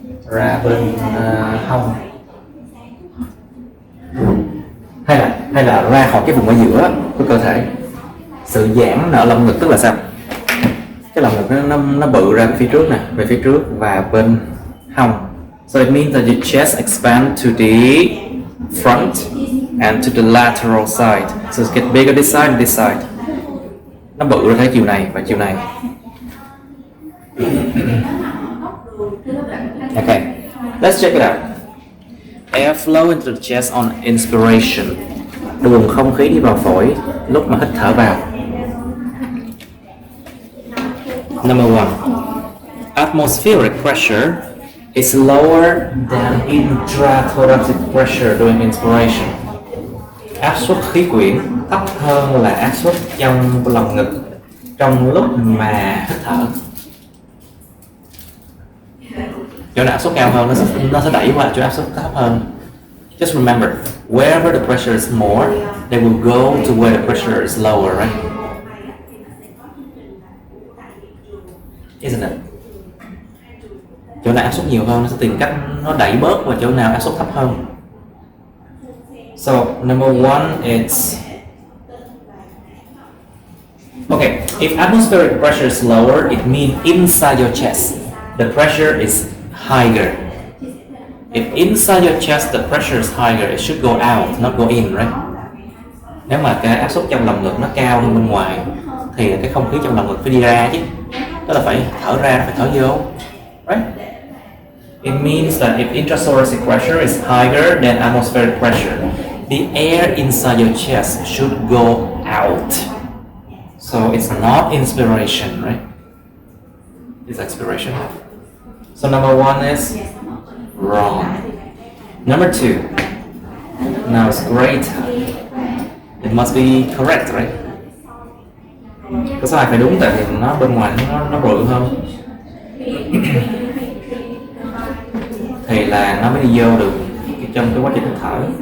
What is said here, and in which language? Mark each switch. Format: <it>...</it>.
<vi>Ra bên hông. Hay là ra khỏi cái vùng ở giữa của cơ thể. Sự giãn nở lồng ngực tức là sao? Cái lồng ngực nó bự ra phía trước nè, về phía trước và bên hông.</vi> <en>So it means that your chest expands to the front and to the lateral side. So it gets bigger this side and this side.</en> <vi>Nó bự ra cái chiều này và chiều này.</vi> <en>Okay, let's check it out. Air flow into the chest on inspiration.</en> <vi>Luồng không khí đi vào phổi lúc mà hít thở vào.</vi> <en>Number one, atmospheric pressure is lower than intrathoracic pressure during inspiration.</en> <vi>Áp suất khí quyển thấp hơn là áp suất trong lồng ngực trong lúc mà hít thở. Chỗ nào áp suất cao hơn nó sẽ đẩy qua chỗ áp suất thấp hơn.</vi> <en>Just remember, wherever the pressure is more, they will go to where the pressure is lower, right? Isn't it?</en> <vi>Chỗ nào áp suất nhiều hơn nó sẽ tìm cách nó đẩy bớt vào chỗ nào áp suất thấp hơn.</vi> <en>So number one, it's okay. If atmospheric pressure is lower, it means inside your chest the pressure is higher. If inside your chest the pressure is higher, it should go out, not go in, right?</en> <vi>Nếu mà cái áp suất trong lồng ngực nó cao hơn bên ngoài thì cái không khí trong lồng ngực phải đi ra chứ. Tức là phải thở ra, phải thở vô, right?</vi> <en>It means that if intrathoracic pressure is higher than atmospheric pressure, the air inside your chest should go out. So it's not inspiration, right? It's expiration. So number one is wrong. Number two. Now it's great. It must be correct, right?</en> <vi>Có sai phải đúng tại vì nó bên ngoài nó bự hơn. Thì là nó mới đi vô được trong cái quá trình hít thở.</vi>